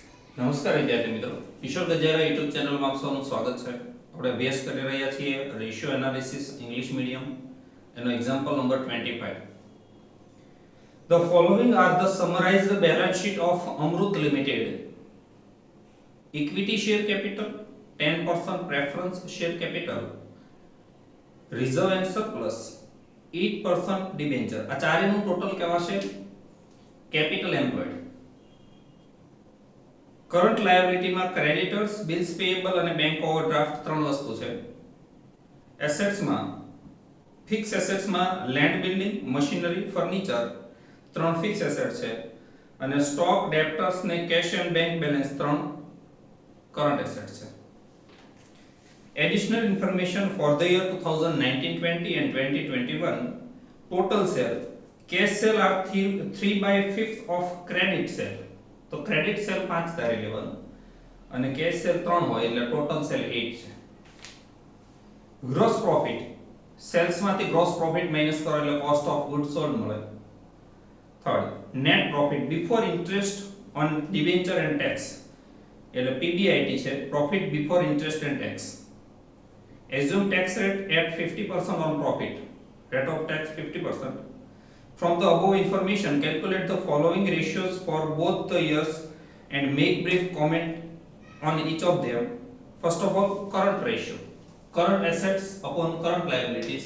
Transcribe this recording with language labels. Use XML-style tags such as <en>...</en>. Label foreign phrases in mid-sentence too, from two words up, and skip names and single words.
<gu>નમસ્કાર વિદ્યાર્થી મિત્રો, કિશોર ગજેરા યુટ્યુબ ચેનલમાં આપ સૌનું સ્વાગત છે. આપણે અભ્યાસ કરી રહ્યા છીએ</gu> <en>ratio analysis English medium</en> <gu>એનો</gu> <en>example number</en> <gu>25.</gu> <en>The following are the summarized balance sheet of Amrut Limited. Equity share capital, 10% preference share capital, reserve and surplus, 8% debenture.</en> <gu>આ ચારેનું ટોટલ કહેવાશે</gu> <en>capital employed. current liability</en> <gu>ક્રેડિટર્સ,</gu> <en>bills payable</en> <gu>અને</gu> <en>bank overdraft</en> <gu>ત્રણ વસ્તુ છે. એસેટ્સમાં</gu> <en>fix assets land, building, machinery, furniture</en> <gu>ત્રણ</gu> <en>fix asset</en> <gu>છે અને</gu> <en>stock, debtors</en> <gu>ને</gu> <en>cash and bank balance</en> <gu>ત્રણ</gu> <en>current asset</en> <gu>છે.</gu> <en>Additional information for the year 2019-20 and 2021. Total sale. Cash sale are 3/5 of credit sale.</en> <gu>તો</gu> <en>credit sale</en> <gu>5 ધારી લેવાનું અને</gu> <en>cash sale</en> <gu>3 હોય એટલે</gu> <en>total sale</en> <gu>8 છે.</gu> <en>gross profit sales</en> <gu>માંથી</gu> <en>gross profit minus</en> <gu>કરો એટલે</gu> <en>cost of goods sold</en> <gu>મળે.</gu> <en>third, net profit before interest on debenture and tax</en> <gu>એટલે પીબીઆઈટી છે,</gu> <en>profit before interest and tax. Assume tax rate at 50% on profit. Rate of tax 50%. From the above information, calculate the following ratios for both the years and make brief comment on each of them. First of all, current ratio. Current assets upon current liabilities.</en>